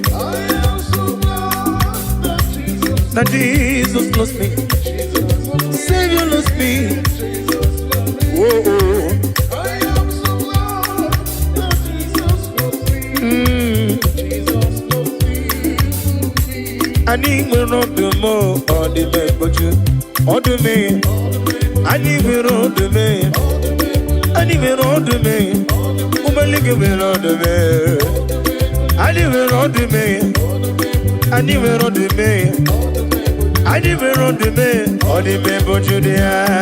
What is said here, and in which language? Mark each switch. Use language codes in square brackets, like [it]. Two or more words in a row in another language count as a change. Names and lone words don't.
[en] I am so glad that Jesus That Jesus loves me. Jesus loves me. Savior loves me. Jesus loves me. Oh, oh. I am so glad that Jesus loves me. Mm. Jesus loves me, even me. [ig] Anyị nwere ọdụm, ọ dị m egboju. Ọdụm, anyị nwere ọdụm, anyị nwere ọdụm. Ụmụnne gị nwere ọdụm. Anyị nwere ọdụm, anyị nwere ọdụm, anyị nwere ọdụm, ọ dị m egboju dị ya.